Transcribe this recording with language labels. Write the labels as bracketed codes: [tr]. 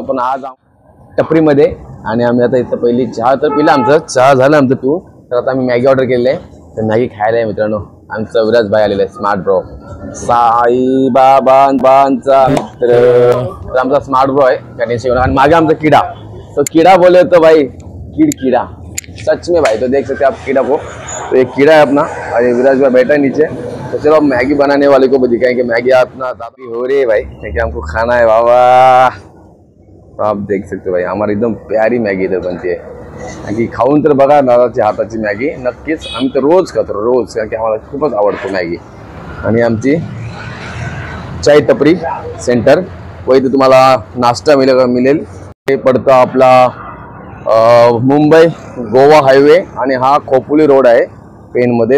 [mr] पण आज टपरीमध्ये आणि आम्ही आता इथं पहिली चहा तर पिला, आमचं चहा झालं आमचं पिऊ. तर आता आम्ही मॅगी ऑर्डर केलेली आहे. तर मॅगी खायला आहे मित्रांनो. आमचं विराज भाई आलेलं आहे, स्मार्ट ब्रो साई बाबांचा. तर आमचा स्मार्ट ब्रो आहे गणेश. आणि मागे आमचा कीड़ा, [hi] तो कीड़ा बोले तो भाई कीड़ा सच में भाई. तो देख सकते आप कीड़ा को, तो एक कीड़ा है अपना और विराज भाई बैठा है नीचे. तो चलो अब मैगी बनाने वाले को भी दिखाएंगे. मैगी अपना दादी हो रही है भाई, क्योंकि हमको खाना है बाबा. तो आप देख सकते हो भाई, हमारी एकदम प्यारी मॅगी इधर बनती है. [mr] की खाऊन तर बघा दादाच्या हाताची मॅगी नक्कीच. आम्ही तर रोज खातो रोज, कारण की आम्हाला खूपच आवडतो मॅगी. आणि आमची चाय टपरी सेंटर व इथे तुम्हाला नाश्ता मिळेल. हे पडतं आपला मुंबई गोवा हायवे आणि हा खोपोली रोड आहे पेनमध्ये.